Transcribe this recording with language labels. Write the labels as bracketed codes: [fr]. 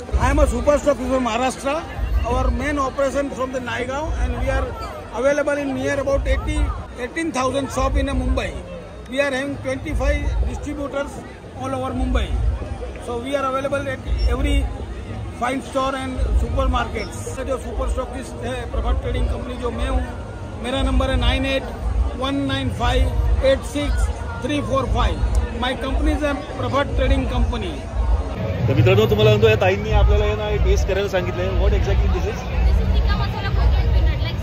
[en] I am a super stockist from Maharashtra. Our main operation from the Naigaon, and we are available in near about 18,000 shop in Mumbai. We are having 25 distributors all over Mumbai. So we are available at every fine store and supermarkets. [hi] जो super stockist है प्रभात trading company जो मैं हूँ, मेरा number है 9819586345. [en] My company is a Prabhat trading company. [mr] तर मित्रांनो तुम्हाला म्हणतो या ताईंनी आपल्याला ना टेस्ट करायला सांगितलंय। [en] What exactly this is? This is tikka masala coconut peanut